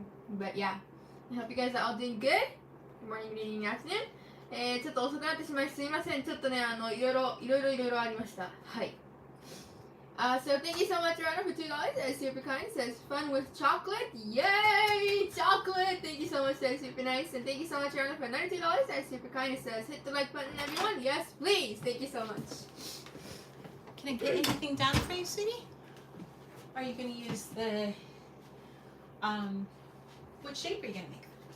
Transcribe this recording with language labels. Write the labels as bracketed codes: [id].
[en] But yeah, I hope you guys are all doing good. Good morning, good evening, good afternoon. [ja] ちょっと遅くなってしまいすみません。ちょっとね、いろいろありました。はい。 [en] So thank you so much, Rana, for $2. That's super kind. It says fun with chocolate. Yay! Chocolate! Thank you so much. That's super nice. And thank you so much, Rana, for another $2. That's super kind. It says hit the like button, everyone. Yes, please. Thank you so much. Can I get anything done for you, sweetie? Or are you going to use the, what shape are you going to make?